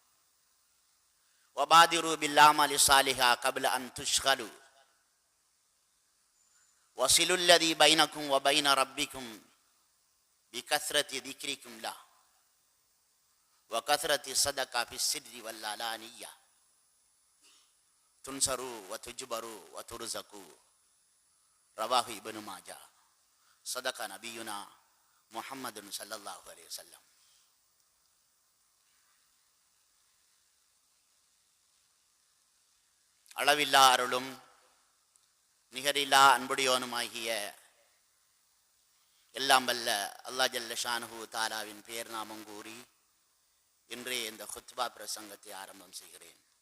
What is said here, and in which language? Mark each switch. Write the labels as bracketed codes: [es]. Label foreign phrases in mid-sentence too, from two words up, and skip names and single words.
[ar] وبادروا بالأعمال الصالحة قبل أن تشغلوا وصلوا الذي بينكم وبين ربكم بكثرة ذكركم له وكثرة الصدقة في السر والعلانية تنصروا وتجبروا وترزقوا. رواه ابن ماجه. صدق نبينا محمد صلى الله عليه وسلم. [ta] அளவில்லா அருளும் நிகரில்லா அன்புடையோனுமாகிய எல்லாம் வல்ல அல்லாஹ் [ar] جل شأنه [ta] தஆலாவின் பெயர் நாமம் கூறி இன்றைய இந்த குத்பா பிரசங்கத்தை ஆரம்பம் செய்கிறேன்.